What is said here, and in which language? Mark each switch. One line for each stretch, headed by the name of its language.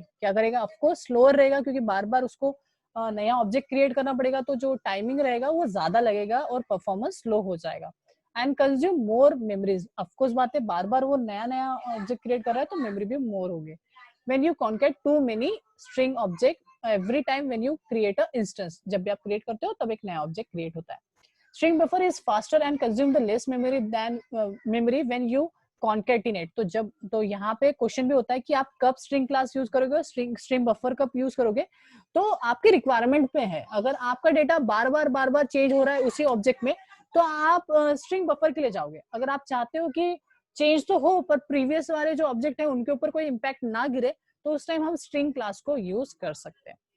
Hindi: क्या करेगा, of course slower रहेगा क्योंकि बार बार उसको नया ऑब्जेक्ट क्रिएट करना पड़ेगा, तो जो टाइमिंग रहेगा वो ज्यादा लगेगा और परफॉर्मेंस स्लो हो जाएगा।
English: and consume more memories,
Hindi: of course बात है, बार बार वो नया ऑब्जेक्ट क्रिएट कर रहा है तो मेमोरी भी मोर होगी।
English: when you concat too many string object every time when you create a instance,
Hindi: जब भी आप क्रिएट करते हो तब एक नया ऑब्जेक्ट क्रिएट होता
English: है। String buffer is faster and consume the less memory than memory when you concatenate।
Hindi: तो यहाँ पे क्वेश्चन भी होता है कि आप कब स्ट्रिंग क्लास यूज करोगे, स्ट्रिंग बफर कब यूज करोगे, तो आपके रिक्वायरमेंट पे है। अगर आपका डेटा बार बार चेंज हो रहा है उसी ऑब्जेक्ट में, तो आप स्ट्रिंग बफर के लिए जाओगे। अगर आप चाहते हो कि चेंज तो हो पर प्रीवियस वाले जो ऑब्जेक्ट है उनके ऊपर कोई इम्पैक्ट ना गिरे, तो उस टाइम हम स्ट्रिंग क्लास को यूज कर सकते हैं।